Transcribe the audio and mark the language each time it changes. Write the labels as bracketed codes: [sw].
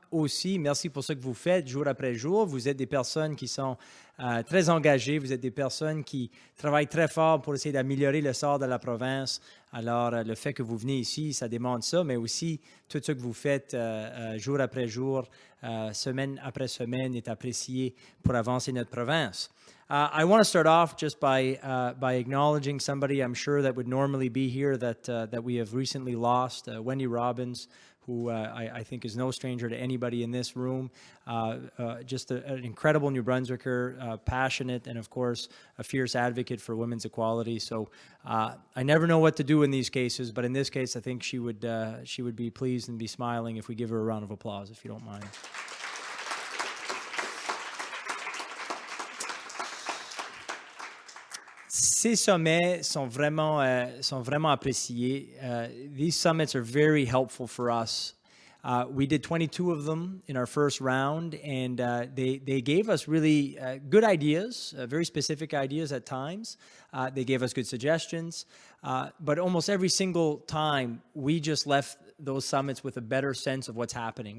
[fr] Aussi, merci pour ce que vous faites jour après jour. Vous êtes des personnes qui sont très engagées, vous êtes des personnes qui travaillent très fort pour essayer d'améliorer le sort de la province. Alors, le fait que vous venez ici, ça démontre ça, mais aussi tout ce que vous faites jour après jour, semaine après semaine est apprécié pour avancer notre province. [en] I want to start off just by acknowledging somebody I'm sure that would normally be here that we have recently lost, Wendy Robbins, who I think is no stranger to anybody in this room. Just an incredible New Brunswicker, passionate, and of course, a fierce advocate for women's equality. So I never know what to do in these cases, but in this case, I think she would be pleased and be smiling if we give her a round of applause, if you don't mind. [fr] Ces sommets sont vraiment appréciés. [en] These summits are very helpful for us. We did 22 of them in our first round, and they gave us really good ideas, very specific ideas at times. They gave us good suggestions, but almost every single time, we just left those summits with a better sense of what's happening.